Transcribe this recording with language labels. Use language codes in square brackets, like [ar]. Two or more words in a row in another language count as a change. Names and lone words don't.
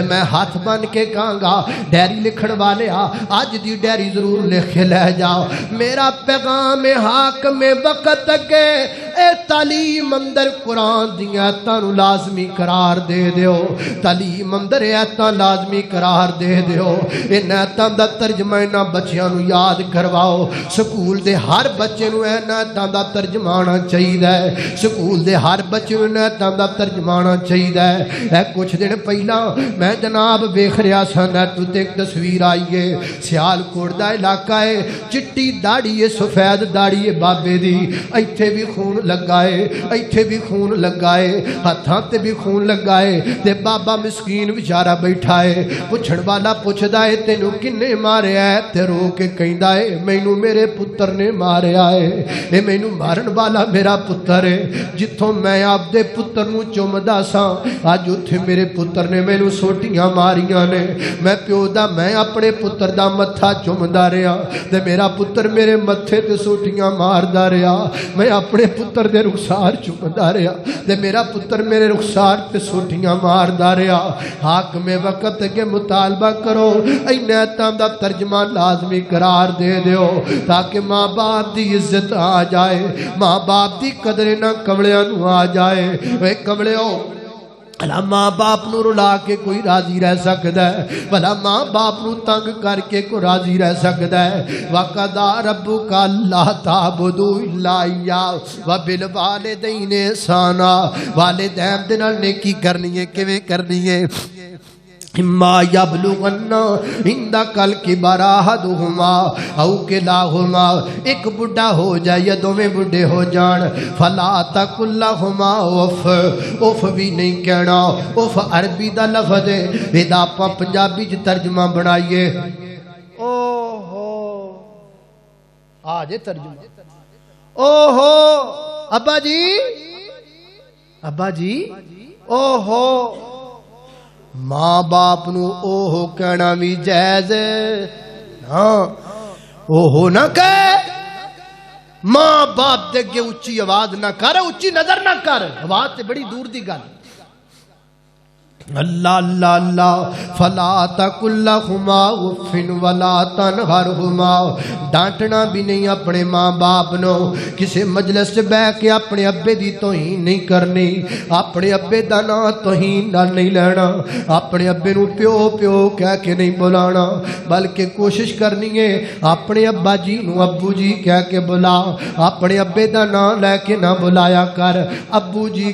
[pa] میں ہاتھ بن کے کہاں گا ڈیری لکھن والے آج دی ڈیری ضرور لکھ کے لے جاؤ میرا پیغام حاکم وقت کے اے تعلیم اندر قرآن دیا ایتاں لازمی قرار دے دیو تعلیم اندر ایتاں لازمی قرار دے دیو ان ایتاں دا ترجمہ انہاں بچیاں نو یاد کرواؤ سکول دے ہر بچے نو ایتاں دا ترجمہ آنا چاہیے سکول دے ہر بچے نو ایتاں دا ترجمہ آنا چاہیے اے کچھ دن پہلا میں جناب ویکھ رہا سا نیٹ تے ایک تصویر آئی ہے سیال کوٹ دا علاقہ ہے چٹی داڑھی ہے سفید داڑھی ہے بابے دی ایتھے بھی خون لگائے ایتھے بھی خون لگائے ہاتھاں تے بھی خون لگائے تے بابا مسکین بیچارہ بیٹھا ہے پوچھن والا پوچھدا ہے تینوں کنے ماریا ہے تے رو کے کہندا ہے مینوں میرے پتر نے ماریا ہے اے مینوں مارن والا میرا پتر ہے جتھوں میں آپ دے پتر نو چومدا سا اج اوتھے میرے پتر نے مینوں سوٹیاں ماریاں نے میں پیو دا میں اپنے پتر دا متھا چومدا رہیا تے میرا پتر میرے متھے تے سوٹیاں ماردا رہیا میں اپنے پتر دے رخسار چومدا رہیا تے میرا پتر میرے رخسار تے سوٹیاں ماردا رہیا حاکم وقت کے مطالبہ کرو ایتاں دا ترجمہ لازمی قرار دے دیو تاکہ ماں باپ دی عزت آ جائے ماں باپ دی قدر نہ کملیاں نو آ جائے اے کملیو بھلا ماں باپ نو رلا کے کوئی راضی رہ سکتا ہے بھلا ماں باپ نو تنگ کر کے کوئی راضی رہ سکتا ہے [ar] وَقَضَىٰ رَبُّكَ أَلَّا تَعْبُدُوا إِلَّا إِيَّاهُ وَبِالْوَالِدَيْنِ إِحْسَانًا [pa] والدین دے نال نیکی کرنی ہے کیویں کرنی ہے [ar] اما یبلغن عندک الکبر احدہما او کلاہما [pa] ایک بڑھا ہو جائے یا دوویں بڑھے ہو جان [ar] فلا تقل لہما اف [pa] اف بھی نہیں کہنا اف عربی دا لفظ ہے ادا اپاں پنجابی چ ترجمہ بنائیے او ہو آ جے ترجمہ او ہو ابا جی او ہو ماں باپ نو اوہو کہنا بھی جائز ہاں اوہو نہ کہے ماں باپ دے گے اچھی آواز نہ کر اچھی نظر نہ کر آواز تے بڑی دور دی گل اللہ اللہ اللہ [ar] فلا تقل لہما اف ولا تنہرہما [pa] ڈانٹنا بھی نہیں اپنے ماں باپ نو کسی مجلس سے بہ کے اپنے ابے دی توہین نہیں کرنی اپنے ابے دا نام توہین نال نہیں لینا اپنے ابے نو پیو پیو کہہ کے نہیں بلانا بلکہ کوشش کرنی ہے اپنے ابا جی نو ابو جی کہہ کے بلا اپنے ابے دا نام لے کے نہ بلایا کر ابو جی